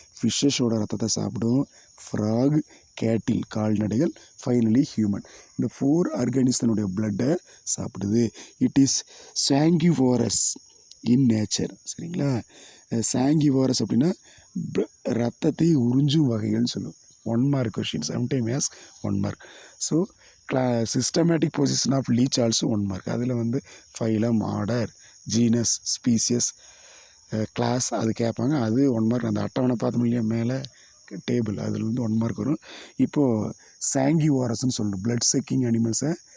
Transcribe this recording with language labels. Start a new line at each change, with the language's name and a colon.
Tamil: ஃபிஷ்ஷஸோட ரத்தத்தை சாப்பிடும். ஃப்ராக், கேட்டில், கால்நடைகள், ஃபைனலி ஹியூமன். இந்த 4 ஆர்கானிசனுடைய பிளட்டை சாப்பிடுது.
English: it is sanguivorous in nature,
Tamil: சரிங்களா? சாங்கிவோரஸ் அப்படின்னா ரத்தத்தை உறிஞ்சும் வகைகள்னு சொல்லுவோம்.
English: 1 mark question, sometime as 1 mark. So systematic position of leech also 1 mark.
Tamil: அதில் வந்து phylum, order, genus, species, class அது கேட்பாங்க. அது 1 mark. அந்த அட்டவணை பார்த்தோம் இல்லையா மேலே டேபிள், அதில் வந்து 1 mark வரும். இப்போது சாங்கிவோரஸ்ன்னு சொல்லணும். Blood sucking அனிமல்ஸை